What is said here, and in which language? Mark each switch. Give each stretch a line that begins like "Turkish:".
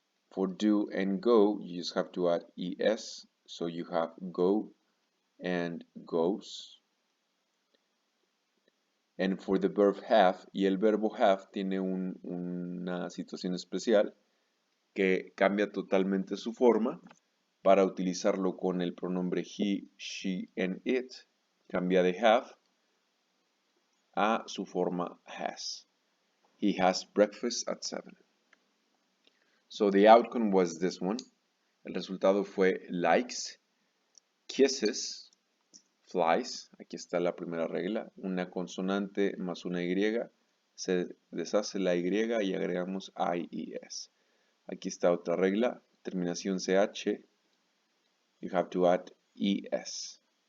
English: For do and go, you just have to add ES, so you have go and goes. And for the verb have,
Spanish: y el verbo have tiene una situación especial que cambia totalmente su forma para utilizarlo con el pronombre
English: he, she, and it.
Spanish: Cambia de have a su forma has.
English: He has breakfast at 7. So the outcome was this one.
Spanish: El resultado fue
English: likes, kisses, flies.
Spanish: Aquí está la primera regla. Una consonante más una Y. Se deshace la Y y agregamos IES. Aquí está otra regla. Terminación CH.
English: You have to add ES.